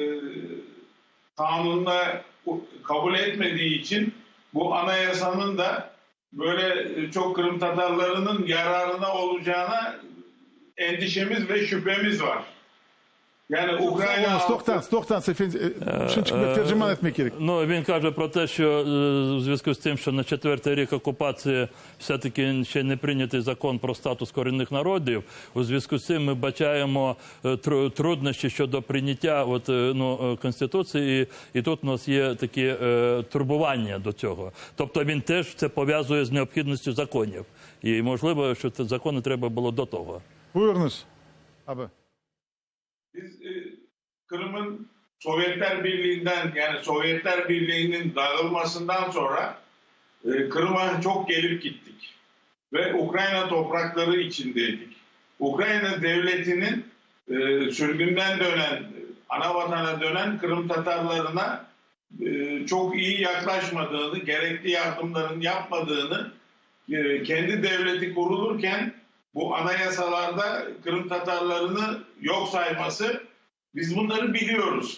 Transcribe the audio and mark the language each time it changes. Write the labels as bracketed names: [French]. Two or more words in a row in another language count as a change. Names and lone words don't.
[Turkish] kanununa kabul etmediği için bu anayasanın da böyle çok Kırım Tatarlarının yararına olacağına endişemiz ve şüphemiz var. Yani Україна... [Ukrainian] Ну, він каже про те, що у зв'язку з тим, що на 4-й рік окупації все-таки ще не прийнятий закон про статус корінних народів, у зв'язку з цим ми бачаємо труднощі щодо прийняття Конституції, і тут у нас є такі турбування до цього. Тобто він теж це пов'язує з необхідністю законів. І можливо, що це закони треба було до того. [Turkish] Buyurunuz abi. Biz Kırım'ın Sovyetler Birliği'nden, yani Sovyetler Birliği'nin dağılmasından sonra Kırım'a çok gelip gittik. Ve Ukrayna toprakları içindeydik. Ukrayna devletinin sürgünden dönen, ana vatana dönen Kırım Tatarlarına çok iyi yaklaşmadığını, gerekli yardımların yapmadığını, kendi devleti kurulurken bu anayasalarda Kırım Tatarlarını yok sayması, biz bunları biliyoruz.